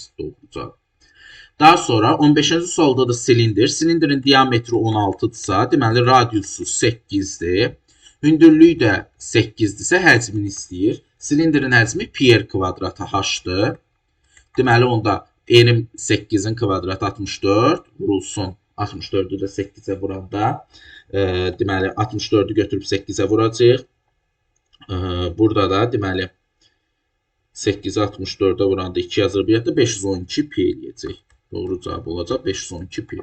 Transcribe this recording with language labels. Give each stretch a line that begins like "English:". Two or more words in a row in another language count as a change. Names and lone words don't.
Azerbaijani: Doğru cavab. Daha sonra 15-ci sualda da silindir. Silindirin diametri 16-dırsa, deməli radiusu 8-dir. Hündürlüyü də 8-dirsə həcmini istəyir. Silindirin həcmi pi kvadratı h-dır. Deməli onda n-in 8-in kvadratı 64 vurulsun. 64-ü də 8-ə vuranda, deməli 64-ü götürüb 8-ə vuracaq. Burada da deməli 8-i 64-ə vuranda 2 yazır, bir də 512 pi eləyəcək. Doğru cavab olacaq 512 pi.